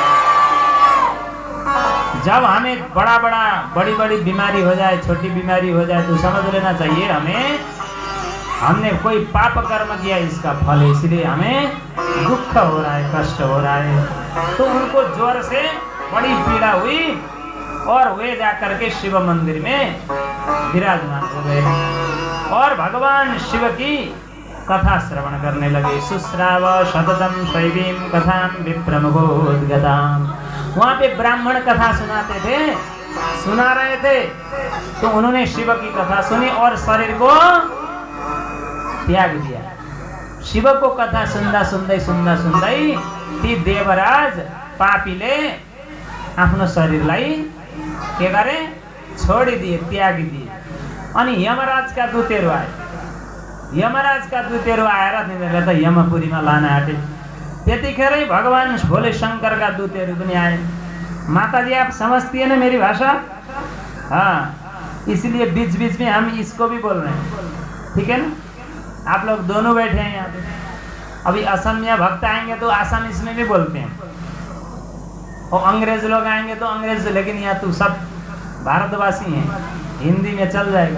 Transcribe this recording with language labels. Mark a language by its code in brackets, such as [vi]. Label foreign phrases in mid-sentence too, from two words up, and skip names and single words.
[hi] जब हमें बड़ी बड़ी बीमारी हो जाए, छोटी बीमारी हो जाए, तो समझ लेना चाहिए हमने कोई पाप कर्म किया, इसका फल है, इसलिए हमें दुख हो रहा है, कष्ट हो रहा है। तो उनको ज्वर से बड़ी पीड़ा हुई, और वे जाकर के शिव मंदिर में विराजमान हो गए, और भगवान शिव की कथा श्रवण करने लगे। [sa] सुश्राव सततम शैवीं कथां विप्रमुखोद्गतां। [hi] वहाँ पे ब्राह्मण कथा सुनाते थे, सुना रहे थे, तो उन्होंने शिव की कथा सुनी और शरीर को त्याग दिया। [ne] शिव को कथा सुन्दा सुन्दै ती देवराज पापीले आफ्नो शरीरलाई के गरे, छोडिदिए, त्यागी दिए। अनि यमराजका दूतहरू आए, यमराजका दूतहरू आएर तिनीहरूले त यमपुरीमा लान आँटे। त्यतिखेरै भगवान भोले शंकर का दूतहरू पनि आए। [hi] माताजी आप समझती है ना मेरी भाषा? हाँ, इसलिए बीच बीच में हम इसको भी बोल रहे हैं, ठीक है ना। आप लोग दोनों बैठे हैं यहाँ पे, अभी असमिया भक्त आएंगे तो आसामीज में भी बोलते हैं, और अंग्रेज लोग आएंगे तो अंग्रेज, लेकिन यहाँ तो सब भारतवासी हैं, हिंदी में चल जाएगा।